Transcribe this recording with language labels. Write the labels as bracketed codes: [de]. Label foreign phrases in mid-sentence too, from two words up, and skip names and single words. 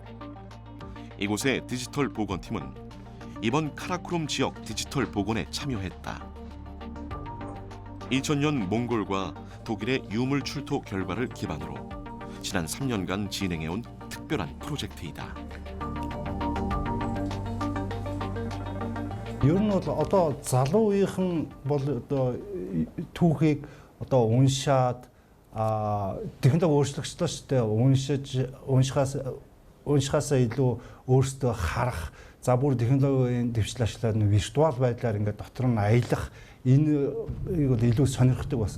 [ko] 이곳의 디지털 복원팀은 이번 카라코룸 지역 디지털 복원에 참여했다. 2000년 몽골과 독일의 유물 출토 결과를 기반으로 지난 3년간 진행해온 특별한 프로젝트이다. [mn] Ер нь бол одоо залуу үеийнхэн бол одоо түүхийг одоо уншаад технологи өөрчлөгчлөө шүү дээ. Уншихаас илүү өөрсдөө харах, за бүр технологийн дэвшил ашиглаад виртуал байдлаар ингээд дотор нь аялах энэ бол илүү сонирхдаг болсон.